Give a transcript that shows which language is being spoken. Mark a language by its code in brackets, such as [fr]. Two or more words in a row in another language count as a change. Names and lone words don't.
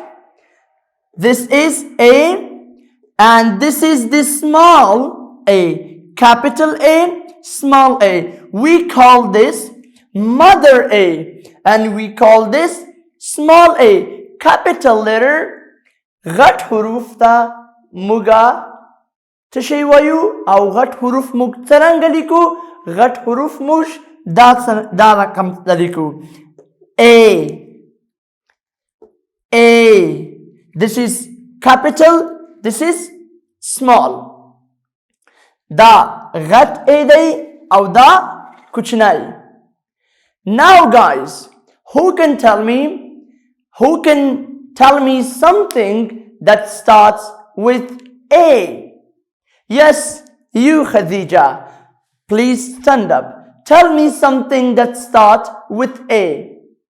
[en] This is A, and this is the small A. Capital A, small a. We call this mother A, and we call this small a. Capital letter [ps] غټ حروف تا موږ څه شی وایو او غټ حروف موږ څرنګه لیکو؟ غټ حروف موږ دا رقم لیکو. A. [en] This is capital, this is small. [ps] Da غټ A دی او دا کوچنی. [en] Now guys, who can tell me something that starts with A? Yes, you Khadija. Please stand up. Tell me something that starts with A.